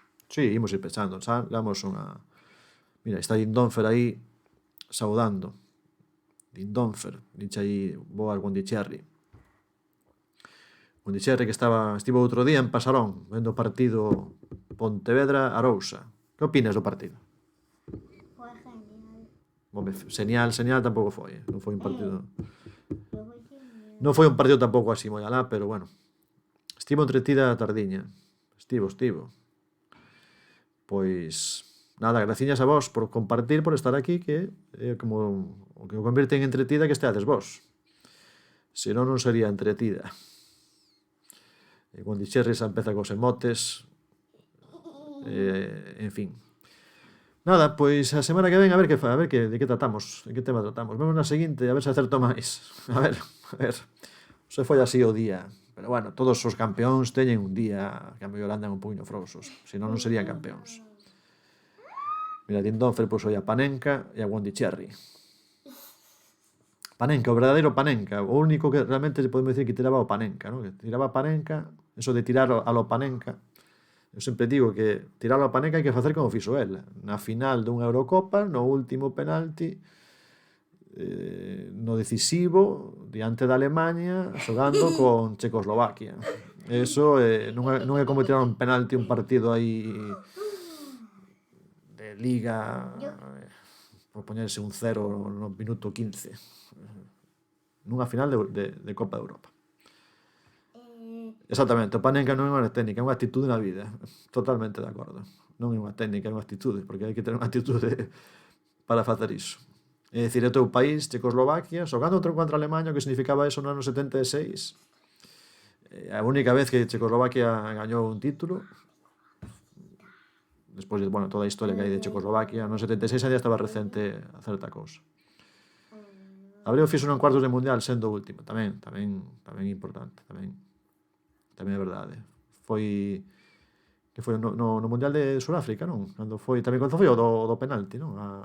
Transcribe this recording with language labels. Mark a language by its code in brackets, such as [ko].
[gl] Sí, imos ir pechando, xa damos unha... Mira, está Dindonfer aí saudando. Dindonfer, dixe aí boas Wondicherry. Wondicherry que estivo outro día en Pasarón, vendo o partido Pontevedra-Arousa. Que opinas do partido? [es] Fue genial. [gl] Home, señal tampouco foi, non foi un partido... [es] Luego genial. [gl] Non foi un partido tampouco así moi alá, pero bueno. Estivo entretida a tardiña. Estivo. Pois, nada, graciñas a vos por compartir, por estar aquí, que é como o que o convirte en entretida que esteades vos. Senón non sería entretida. E Wondicherry xa empeza cos emotes. En fin. Nada, pois a semana que ven a ver de que tratamos, de que tema tratamos. Vemos na seguinte, a ver se acerto máis. A ver. Se foi así o día. Pero bueno, todos os campeóns teñen un día que a mellor andan un puño frouxos. Senón non serían campeóns. Mira, Dindonfer puso a Panenka e a Wondicherry. Panenka, o verdadeiro Panenka. O único que realmente se podemos decir que tiraba o Panenka, ¿no? Que tiraba a Panenka, [es] eso de tirar a lo Panenka. [gl] Eu sempre digo que tirar a Panenka hai que facer como fixo el. Na final dunha Eurocopa, no último penalti, no decisivo, diante da Alemanha, xogando con Checoslovaquia. Eso non é como tirar un penalti un partido aí de Liga, por poñerse un 0 no minuto 15. Nunha final de Copa de Europa. Exactamente, o Panenka non é unha técnica, é unha actitude na vida. Totalmente de acordo. Non é unha técnica, é unha actitude, porque hai que ter unha actitude para facer iso. É dicir, o teu país, Checoslovaquia, xogando contra Alemanha, que significaba eso no ano 76. A única vez que Checoslovaquia gañou un título, despois de, bueno, toda a historia que hai de Checoslovaquia, no 76 ainda estaba recente a certa cousa. Abreu fixo en cuartos de mundial sendo o último, tamén importante, tamén é verdade. Foi que foi no mundial de Suráfrica, non? Cando foi o do penalti, non?